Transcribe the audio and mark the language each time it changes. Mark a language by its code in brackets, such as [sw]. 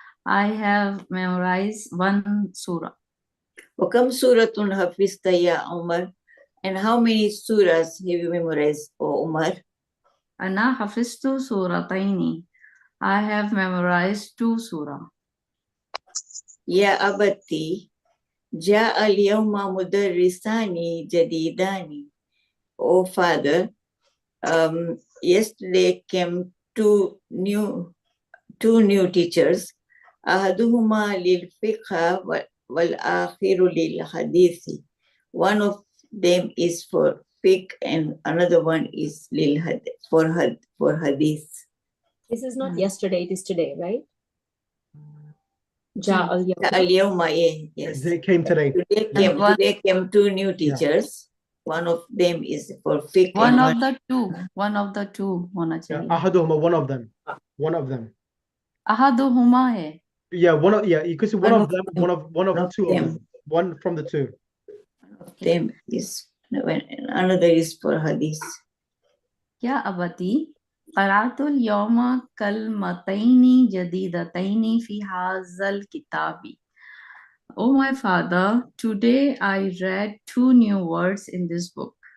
[en] I have memorized one surah. [ar] وكم سورة حفظت يا عمر? [en] And how many surahs have you memorized for Umar? [ar] أنا حفظت سورتين. [en] I have memorized two surah. [ar] يا أبتي جاء اليوم مدرسان جديدان. [en] Oh father, yesterday came two new teachers. [ar] أحدهما للفقه والآخر للحديث. [en] One of them is for fiqh and another one is for hadith. This is not yesterday, it is today, right? [ar] Ja al-yawma, yes. [en] They came today. Today came two new teachers. One of them is for fiqh. One of the two [hi] होना [en] Yeah, [hi] चाहिए. [en] ahaduhuma, one of them. One of them. [hi] अहदुहुमा है. [en] Yeah, you could say one of them, one of two of them. One from the two. One of them is, another is for hadith. [ar] يا أبتي قرأت اليوم كلمتين جديدتين في هذا الكتاب. [en] Oh my father, today I read two new words in this book.